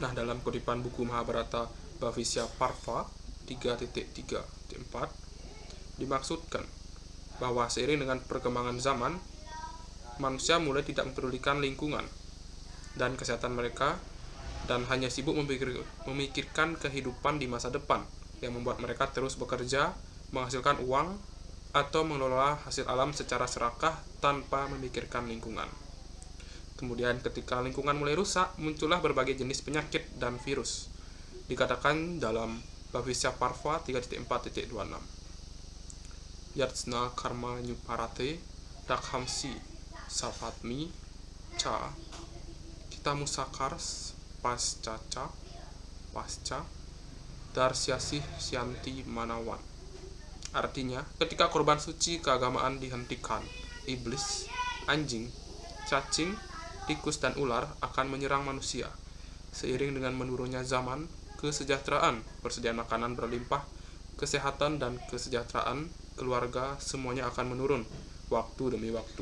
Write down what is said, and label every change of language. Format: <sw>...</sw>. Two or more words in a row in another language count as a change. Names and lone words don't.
<id>Nah, dalam kutipan buku Mahabharata Bhavishya Parva 3.3.4 dimaksudkan bahwa seiring dengan perkembangan zaman, manusia mulai tidak mempedulikan lingkungan dan kesehatan mereka dan hanya sibuk memikirkan kehidupan di masa depan, yang membuat mereka terus bekerja, menghasilkan uang, atau mengelola hasil alam secara serakah tanpa memikirkan lingkungan. Kemudian ketika lingkungan mulai rusak, muncullah berbagai jenis penyakit dan virus. Dikatakan dalam Bhavishya Parva 3.4.26.</id> <sa>Yatsna karma nyuparate rakhamsi sapatmi ca kitamusakars pasca darsyasih syanti manawan.</sa> <id>Artinya, ketika korban suci keagamaan dihentikan, iblis, anjing, cacing, tikus, dan ular akan menyerang manusia. Seiring dengan menurunnya zaman, kesejahteraan, persediaan makanan berlimpah, kesehatan, dan kesejahteraan keluarga semuanya akan menurun waktu demi waktu.</id>